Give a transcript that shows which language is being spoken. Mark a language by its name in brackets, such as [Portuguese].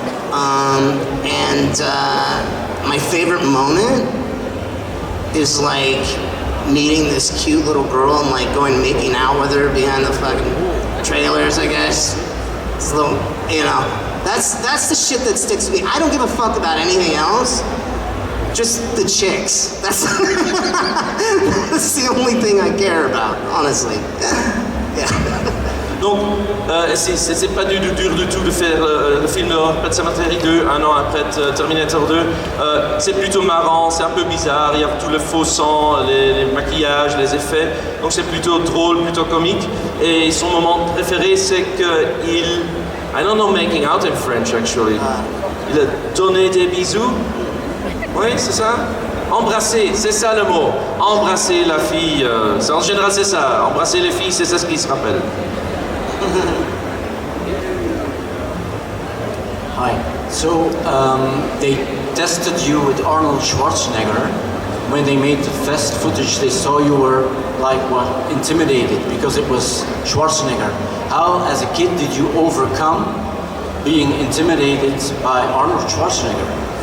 [English] My favorite moment is like meeting this cute little girl and like going making out with her behind the fucking trailers, I guess. It's a little, you know, that's the shit that sticks with me. I don't give a fuck about anything else. Just the chicks. That's that's the only thing I care about, honestly. Yeah. [French] Donc, c'est pas dur du tout de faire le film de Pet Sematary 2, un an après Terminator 2. C'est plutôt marrant, c'est un peu bizarre, il y a tout le faux sang, les maquillages, les effets. Donc c'est plutôt drôle, plutôt comique. Et son moment préféré, c'est qu'il... [English] I don't know making out in French, actually. [French] Il a donné des bisous. Oui, c'est ça? Embrasser, c'est ça le mot. Embrasser la fille. En général, c'est ça. Embrasser les filles, c'est ça ce qui se rappelle. [English] Hi. So they tested you with Arnold Schwarzenegger. When they made the fest footage, they saw you were like what, intimidated because it was Schwarzenegger. How, as a kid, did you overcome being intimidated by Arnold Schwarzenegger?